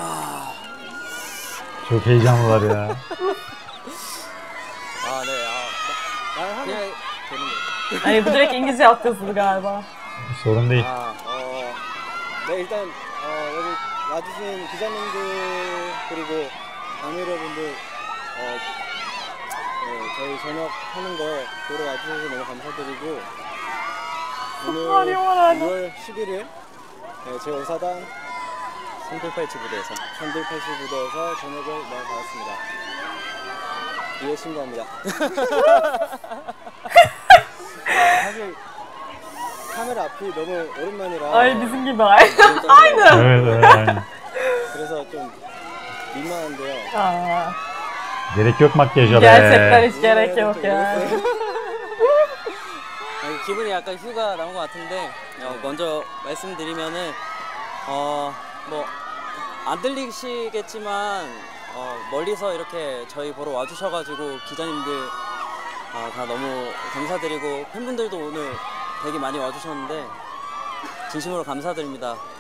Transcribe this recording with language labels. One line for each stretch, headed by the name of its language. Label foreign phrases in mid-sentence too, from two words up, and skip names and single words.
Turkish: Çok heyecanlılar ya.
Korean: 아 네. 그냥 되는 거예요.
Turkish: Ay bu direkt İngilizce altyazılı galiba. Sorun değil.
Korean: 네 일단 여기 와주신 기자님들 그리고 아미 여러분들 저희 저녁 하는 거 보러 와주셔서 너무 감사드리고 오늘 6월 11일 제5사단 성들팔찌 부대에서 전들팔찌 부대에서 저녁을 먹어봤습니다. 이에 신고합니다. 사실 카메라 앞이 너무 오랜만이라
Turkish: Ay bizim gibi aynı. Evet evet aynen.
Korean: 그래서 좀 민망한데요. Aa,
Turkish: Gerek yok makyaja be. gerçekten hiç gerek yok ya.
Korean: 기분이 약간 휴가 나온 것 같은데 먼저 말씀드리면은 뭐 안 들리시겠지만 멀리서 이렇게 저희 보러 와주셔가지고 기자님들 다 너무 감사드리고 팬분들도 오늘 되게 많이 와주셨는데 진심으로 감사드립니다.